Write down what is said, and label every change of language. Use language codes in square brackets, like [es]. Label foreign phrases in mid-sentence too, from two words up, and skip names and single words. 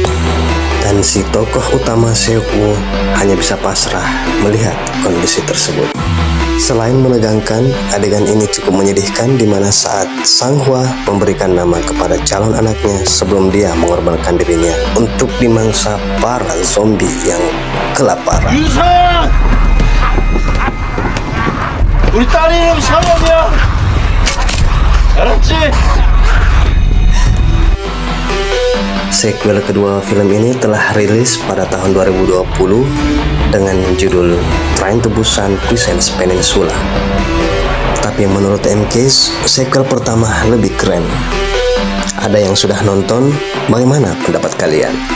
[id] Dan si tokoh utama Seok-woo hanya bisa pasrah melihat kondisi tersebut. Selain menegangkan, adegan ini cukup menyedihkan di mana saat Sang Hwa memberikan nama kepada calon anaknya sebelum dia mengorbankan dirinya untuk dimangsa para zombie yang kelaparan. [ko] 우리 딸이 이름 샤먼이야. 알았지? [id] Sequel kedua film ini telah rilis pada tahun 2020 dengan judul Train to Busan Presents Peninsula. Tapi menurut M-Case, sequel pertama lebih keren. Ada yang sudah nonton? Bagaimana pendapat kalian?